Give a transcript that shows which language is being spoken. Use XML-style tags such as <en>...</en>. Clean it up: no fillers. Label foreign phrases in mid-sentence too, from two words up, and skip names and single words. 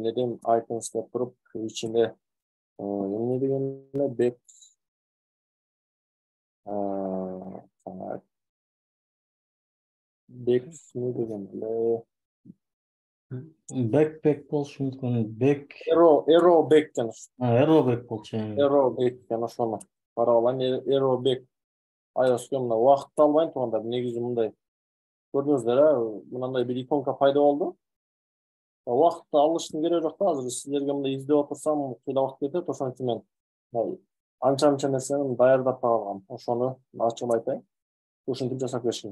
<ky>Эмнеден icons деп туруп ичинде эмне деген эле</ky> <en>back back</en> <ky>не деген эле Backpack болушу мүмкүн.</ky> <en>arrow back</en> <ky>экен.</ky> <en>Arrow back</en> <ky>болчу.</ky> <en>Arrow back</en> <ky>экен, ошону карап алайын.</ky> <en>Arrow back</en> <ky>iOS-ке мына убакытты албайын туугандар. Негизи мындай көрдүңүздөр, мындай бир иконка пайда болду. Убакытты алыштын кереги жок да, азыр силерге мындай издеп отурсам кыйла убакыт кетет. Ошон үчүн мен анча нерсени даярдап алгам. Ошону ачып айтайын. Ушинтип жасап беришим.</ky>